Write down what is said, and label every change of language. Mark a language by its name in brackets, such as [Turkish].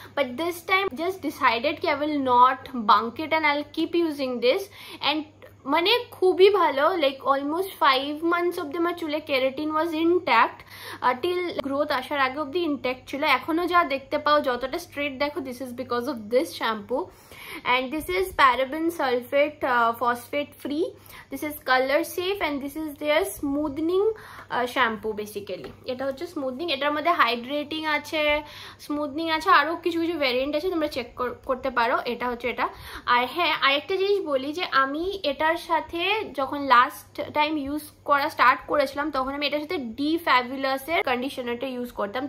[English] But this time just decided কি I will not bunk it and I will keep using this. [Bangla] And মানে খুবই ভালো, [English] like almost 5 months [Bangla] অব্দি আমার চুলে কেরাটিন ওয়াজ ইনট্যাক্ট, টিল গ্রোথ আসার আগে অব্দি ইনট্যাক্ট ছিল। এখনও যা দেখতে পাও, যতটা স্ট্রেট দেখো, [English] This is because of this shampoo. And this is paraben sulfate phosphate free, this is color safe, and this is their smoothing shampoo basically. [Bangla] এটা হচ্ছে স্মুথনিং, এটার মধ্যে হাইড্রেটিং আছে, স্মুথনিং আছে, আরও কিছু কিছু ভ্যারিয়েন্ট আছে, তোমরা চেক করতে পারো। এটা হচ্ছে এটা। আর হ্যাঁ, আরেকটা জিনিস বলি যে আমি এটার সাথে যখন লাস্ট টাইম ইউজ করা স্টার্ট করেছিলাম, তখন আমি এটার সাথে ডি ফ্যাবুলাসের কন্ডিশনারটা ইউজ করতাম।